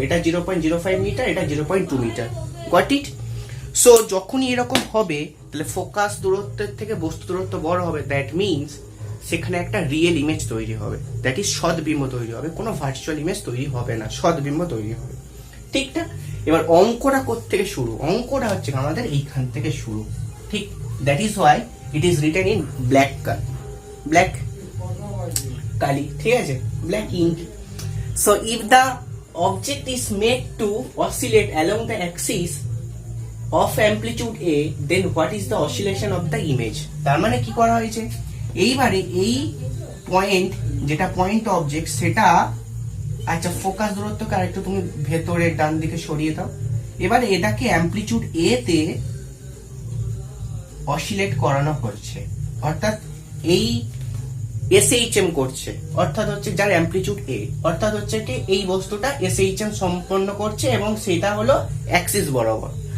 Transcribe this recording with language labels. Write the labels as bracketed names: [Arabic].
[Bangla] এটা 0.05 মিটার, এটা 0.2 metre, [English] Got it. [Bangla] So যখনই এরকম হবে তাহলে ফোকাস দূরত্বের থেকে বস্তু দূরত্ব বড় হবে, দ্যাট মিনস সেখানে একটা রিয়েল ইমেজ তৈরি হবে, দ্যাট ইজ সদবিম্ব তৈরি হবে, কোনো ভার্চুয়াল ইমেজ তৈরি হবে না, সদবিম্ব তৈরি হবে, ঠিকঠাক। এবার অঙ্কটা কোত্থেকে শুরু, অঙ্কটা হচ্ছে আমাদের এইখান থেকে শুরু, ঠিক। [English] that is Y it is written in black color, black কালি, [Bangla] ঠিক আছে, [English] black ink. So if the object is made to oscillate along the axis of amplitude A, then what is the oscillation of the image? [Bangla] তার মানে কি করা হয়েছে, এইবারে এই point যেটা পয়েন্ট অবজেক্ট সেটা, আচ্ছা ফোকাস দূরত্বকে আরেকটু তুমি ভেতরে ডান দিকে সরিয়ে দাও। এবারে এটাকে অ্যাম্পলিটিউড A তে অসিলেট করানো হচ্ছে, অর্থাৎ এই SHM করছে, অর্থাৎ হচ্ছে যার অ্যাম্পলিটিউড A, অর্থাৎ হচ্ছে কি এই বস্তুটা SHM সম্পন্ন করছে, এবং সেটা হলো অ্যাক্সিস বরাবর।